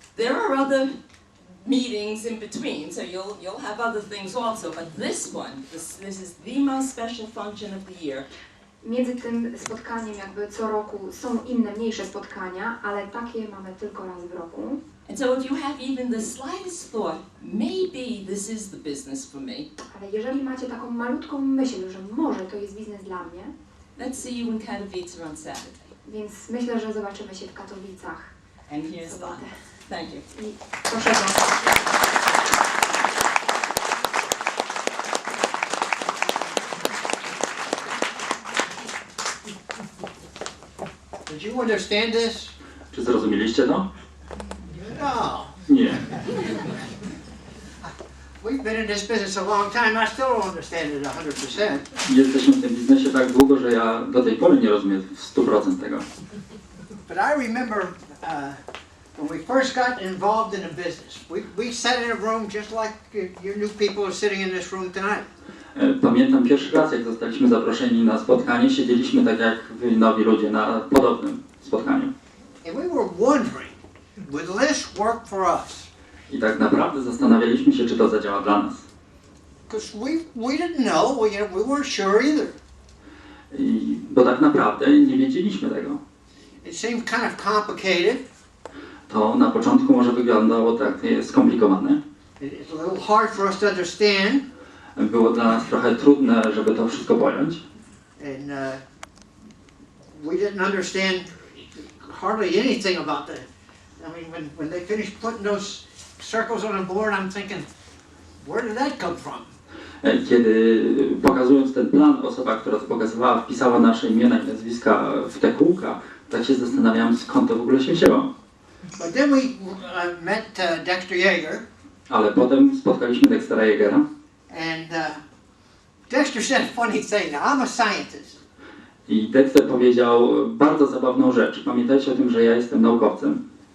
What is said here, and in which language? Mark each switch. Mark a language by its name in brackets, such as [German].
[English] There are other meetings in between, so you'll have other things also, but this one, this is the most special function of the year. [Polish] Między tym spotkaniem jakby co roku są inne, mniejsze spotkania, ale takie mamy tylko raz w roku. [English] And so if you have even the slightest thought, maybe this is the business for me, [Polish] Ale jeżeli macie taką malutką myśl, że może to jest biznes dla mnie, [English] let's see you in Katowice on Saturday. [Polish] więc myślę, że zobaczymy się w Katowicach [English] And [Polish] w [English] here's the, [Polish] sobotę. [English] thank you. [Polish] I proszę bardzo. [English] Did you understand this? [Polish] Czy zrozumieliście to? [English] No. [Polish] Nie. [English] We've been in this business a long time. I still don't understand it 100%. [Polish] Jesteśmy w tym biznesie tak długo, że ja do tej pory nie rozumiem w 100% tego. [English] But I remember when we first got involved in a business, we sat in a room just like your new people are sitting in this room tonight. [Polish] Pamiętam pierwszy raz, jak zostaliśmy zaproszeni na spotkanie, siedzieliśmy tak jak wy nowi ludzie na podobnym spotkaniu. [English] And we were wondering, will this work for us? [Polish] I tak naprawdę zastanawialiśmy się, czy to zadziała dla nas. [English] Because we didn't know, we weren't sure either. [Polish] Bo tak naprawdę nie wiedzieliśmy tego. [English] It seemed kind of complicated. [Polish] To na początku może wyglądało tak skomplikowane. [English] It's a little hard for us to understand. [Polish] Było dla nas trochę trudne, żeby to wszystko pojąć. [English] And we didn't understand hardly anything about that. I mean, when they finished putting those circles on a board, I'm thinking, where did that come from? [Polish] Kiedy pokazując ten plan, osoba, która to pokazywała, wpisała nasze imiona i nazwiska w te kółka, Tak się zastanawiałem, skąd to w ogóle się wzięło. [English] But then we met Dexter Yeager, [Polish] Ale potem spotkaliśmy Dextera Yeagera [English] and Dexter said a funny thing. Now, I'm a scientist. [Polish] i Dexter powiedział bardzo zabawną rzecz. Pamiętajcie o tym, że ja jestem naukowcem.